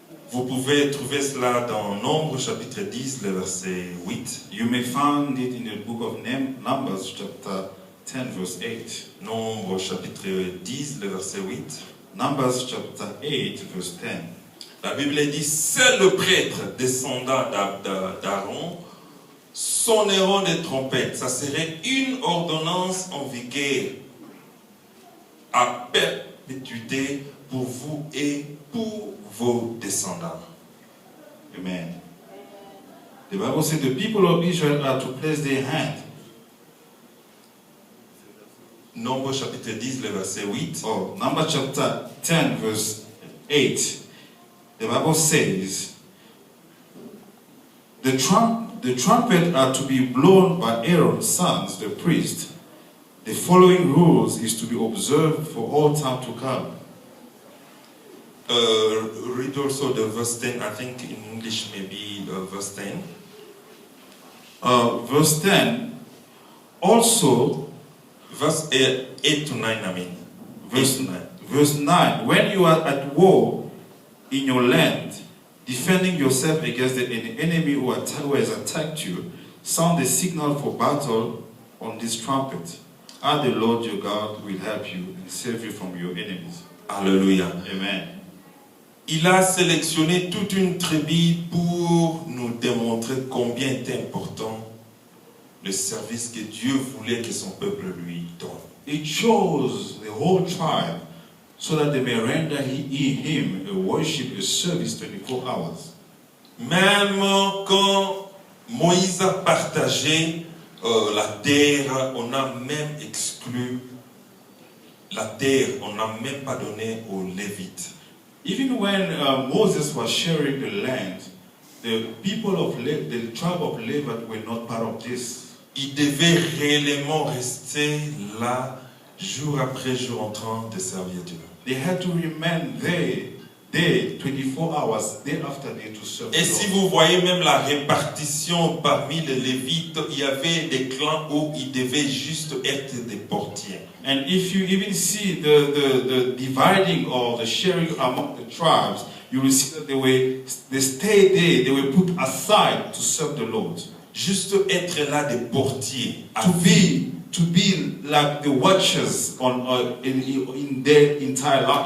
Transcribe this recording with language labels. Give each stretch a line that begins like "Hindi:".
French: Vous pouvez trouver cela dans Nombre chapitre 10, le verset 8.
English: You may find it in the book of Numbers chapter 10 verse 8.
French: Nombre chapitre 10, le verset 8.
English: Numbers chapter 8 verse 10.
French: La Bible dit, c'est le prêtre descendant d'Aaron, sonneront des trompettes. Ça serait une ordonnance en vigueur à perpétuité pour vous et pour vos descendants. Amen.
English: The Bible says the people of Israel are to place their hand.
French: Nombre chapitre 10, le verset 8.
English: Oh, Numbers chapter 10 verse 8. The Bible says, the trumpet are to be blown by Aaron's sons, the priest. The following rules is to be observed for all time to come. Read also the verse 10. I think in English maybe verse 10. Verse 10. Also, verse 8 to 9, I mean. Verse 9. When you are at war in your land, defending yourself against the enemy who has attacked you, sound the signal for battle on this trumpet. And the Lord your God will help you and save you from your enemies.
French: Alléluia. Amen. Il a sélectionné toute une tribu pour nous démontrer combien est important le service que Dieu voulait que son peuple lui donne.
English: He chose the whole tribe so that they may render him a worship, a service 24 hours.
French: Même quand Moïse a partagé la terre, on a même exclu la terre, on n'a même pas donné aux Lévites.
English: Even when Moses was sharing the land, the people of the tribe of Levi were not part of this.
French: Ils devaient réellement rester là, jour après jour, en train de servir Dieu.
English: They had to remain there 24 hours, day after day, to serve
French: Et
English: the
French: si
English: Lord.
French: vous voyez même la répartition parmi les Lévites, il y avait des clans où ils devaient juste être des portiers.
English: And if you even see the dividing or the sharing among the tribes, you will see that they stayed there, they were put aside to serve the Lord.
French: Juste être là des portiers.
English: To be like the watchers in their entire life,